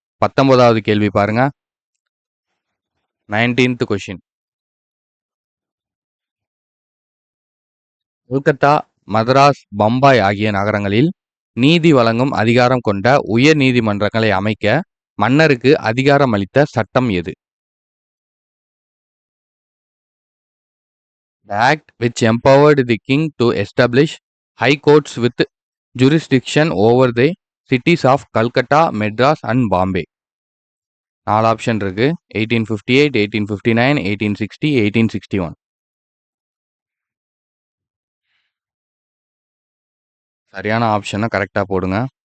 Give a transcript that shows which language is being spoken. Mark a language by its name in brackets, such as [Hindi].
[Tamil] 19வது கேள்வி பாருங்க. 19th question. Kolkata, Madras, Bombay ஆகிய நகரங்களில் நீதி வழங்கும் அதிகாரம் கொண்ட உயர் நீதிமன்றங்களை அமைக்க மன்னருக்கு அதிகாரம் அளித்த சட்டம் எது? [English] The act which empowered the king to establish high courts with jurisdiction over the cities of Calcutta, Madras and Bombay. [Tamil] 4 option இருக்கு. 1858, 1859, 1860, 1861. சரியான ஆப்ஷனை கரெக்டா போடுங்க.